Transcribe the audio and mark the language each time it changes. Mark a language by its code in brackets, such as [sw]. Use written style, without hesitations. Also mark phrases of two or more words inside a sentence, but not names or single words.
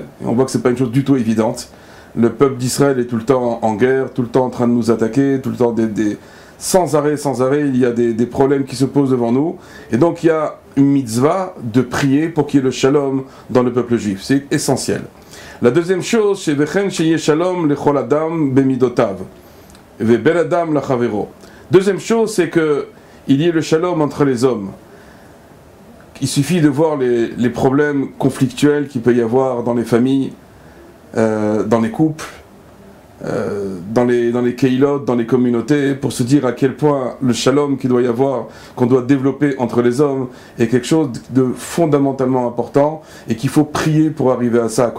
[fr] Et on voit que c'est pas une chose du tout évidente. Le peuple d'Israël est tout le temps en guerre, tout le temps en train de nous attaquer, tout le temps sans arrêt, il y a des problèmes qui se posent devant nous. Et donc il y a une mitzvah de prier pour qu'il y ait le shalom dans le peuple juif. C'est essentiel. La deuxième chose, c'est [he] וכן שיהיה שלום לכל אדם במידותיו ובין אדם לחברו. [fr] Deuxième chose, c'est que il y ait le shalom entre les hommes. Il suffit de voir les problèmes conflictuels qu'il peut y avoir dans les familles, dans les couples, dans les keilot, dans les communautés, pour se dire à quel point le shalom qu'il doit y avoir, qu'on doit développer entre les hommes, est quelque chose de fondamentalement important et qu'il faut prier pour arriver à ça.